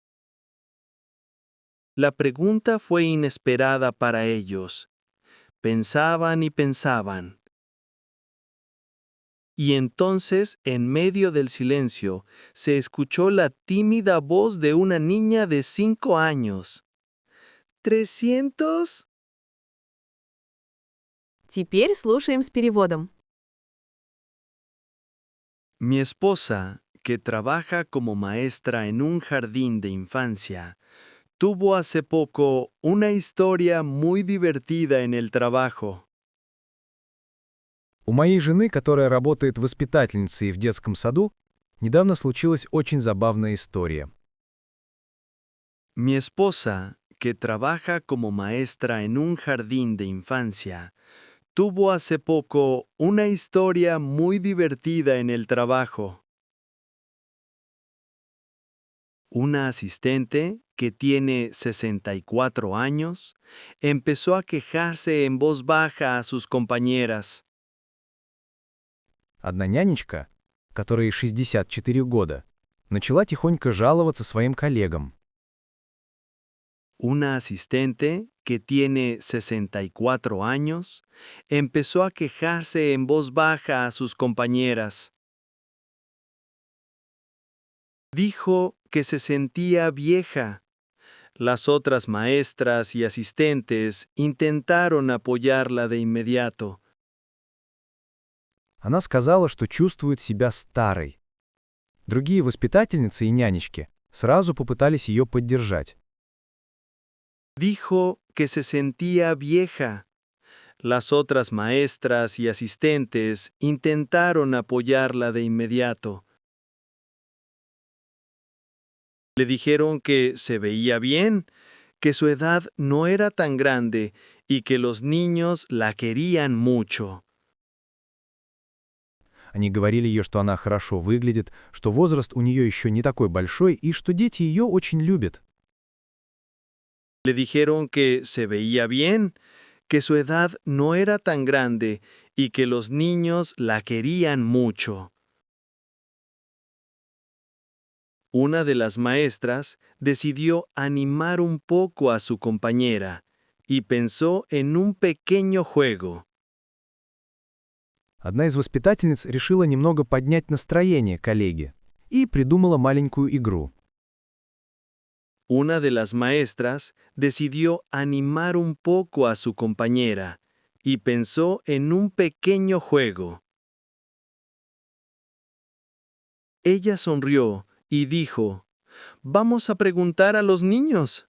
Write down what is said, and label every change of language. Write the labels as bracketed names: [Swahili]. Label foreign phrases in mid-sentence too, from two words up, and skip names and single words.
[Spanish] La pregunta fue inesperada para ellos. Pensaban y pensaban. Y entonces, en medio del silencio, se escuchó la tímida voz de una niña de 5 años. «¿300?» [Russian] Теперь слушаем с переводом. [Spanish] Mi esposa, que trabaja como maestra en un jardín de infancia, tuvo hace poco una historia muy divertida en el trabajo. [Russian] У моей жены, которая работает воспитательницей в детском саду, недавно случилась очень забавная история. [Spanish] Mi esposa, que trabaja como maestra en un jardín de infancia, tuvo hace poco una historia muy divertida en el trabajo. Una asistente, que tiene 64 años, empezó a quejarse en voz baja a sus compañeras. [Russian] Одна нянечка, которой 64 года, начала тихонько жаловаться своим коллегам. [Spanish] Una asistente, que tiene 64 años, empezó a quejarse en voz baja a sus compañeras. Dijo que se sentía vieja. Las otras maestras y asistentes intentaron apoyarla de inmediato. [Russian] Она сказала, что чувствует себя старой. Другие воспитательницы и нянечки сразу попытались ее поддержать. [Spanish] Dijo que se sentía vieja. Las otras maestras y asistentes intentaron apoyarla de inmediato. Le dijeron que se veía bien, que su edad no era tan grande y que los niños la querían mucho. [Russian] Они говорили ей, что она хорошо выглядит, что возраст у нее еще не такой большой и что дети ее очень любят. [Spanish] Le dijeron que se veía bien, que su edad no era tan grande y que los niños la querían mucho. Una de las maestras decidió animar un poco a su compañera y pensó en un pequeño juego. [Russian] Одна из воспитательниц решила немного поднять настроение коллеги и придумала маленькую игру. [Spanish] Una de las maestras decidió animar un poco a su compañera y pensó en un pequeño juego. Ella sonrió y dijo: «Vamos a preguntar a los niños.